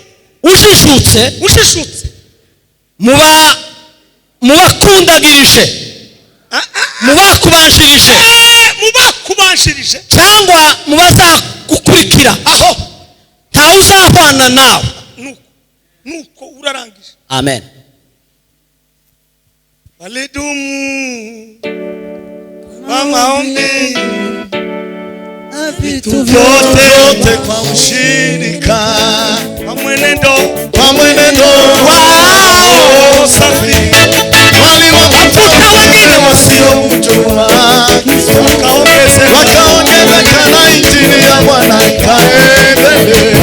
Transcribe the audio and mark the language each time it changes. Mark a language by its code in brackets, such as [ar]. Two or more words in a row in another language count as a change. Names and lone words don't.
[rw] ushishutse mubakundagirije, mubakubanjirije cyangwa mubazagukurikira, aho ntawe uzahwana nawe. Nuko urarangije. Amen. [sw] Walidumu kwa maombi vitu vyote kwa ushirika kwa mwenendo wao safi, waliwatafuta wengine wasiomjua, wakaongezeka na injili ya Bwana ikaendelea.